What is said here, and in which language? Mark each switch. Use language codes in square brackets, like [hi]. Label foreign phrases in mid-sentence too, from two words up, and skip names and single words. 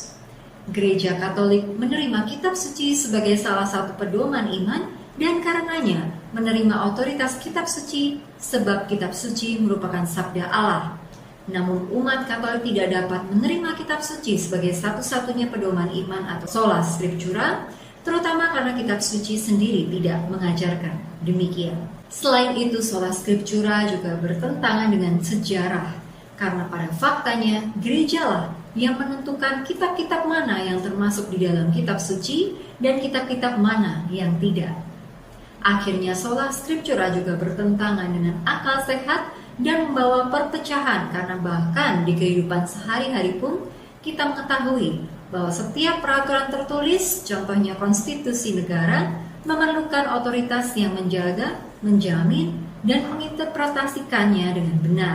[id] Gereja Katolik menerima kitab suci sebagai salah satu pedoman iman, dan karenanya menerima otoritas kitab suci sebab kitab suci merupakan sabda Allah. Namun umat Katolik tidak dapat menerima kitab suci sebagai satu-satunya pedoman iman atau [la] sola scriptura, [id] terutama karena kitab suci sendiri tidak mengajarkan demikian. Selain itu, [la] sola scriptura [id] juga bertentangan dengan sejarah, karena pada faktanya gerejalah yang menentukan kitab-kitab mana yang termasuk di dalam kitab suci dan kitab-kitab mana yang tidak. Akhirnya [la] sola scriptura [id] juga bertentangan dengan akal sehat dan membawa perpecahan, karena bahkan di kehidupan sehari-hari pun kita mengetahui bahwa setiap peraturan tertulis, contohnya konstitusi negara, memerlukan otoritas yang menjaga, menjamin, dan menginterpretasikannya dengan benar.